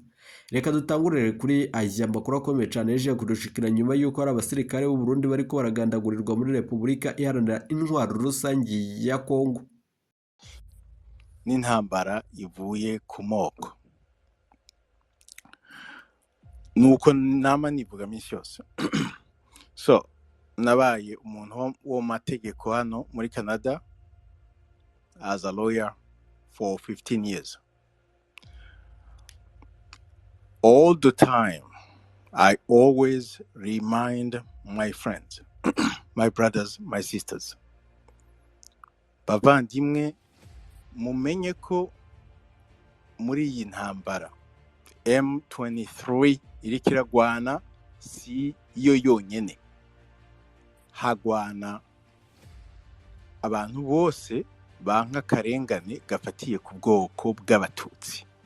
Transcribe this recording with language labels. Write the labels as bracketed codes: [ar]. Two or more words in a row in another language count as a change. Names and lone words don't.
[rn] Reka dutangurire kuri aya makuru akomeye cane yeje kudushikira nyuma yuko ari abasirikare b'u Burundi bariko baragandagurirwa muri Repubulika Iharanira Intwaro Rusangi ya Kongo. N'intambara ivuye ku moko. Nuko nama nivuga misi yose. So nabaye umuntu wo mategeko hano muri Canada [en] as a lawyer for 15 years. All the time I always remind my friends, my brothers, my sisters, [rn] bavandimwe, mumenye ko muri iyi ntambara M23 iriko iragwana si yo yonyene, hagwana abantu bose banka karengane gafatiye ku bwoko bw'abatutsi.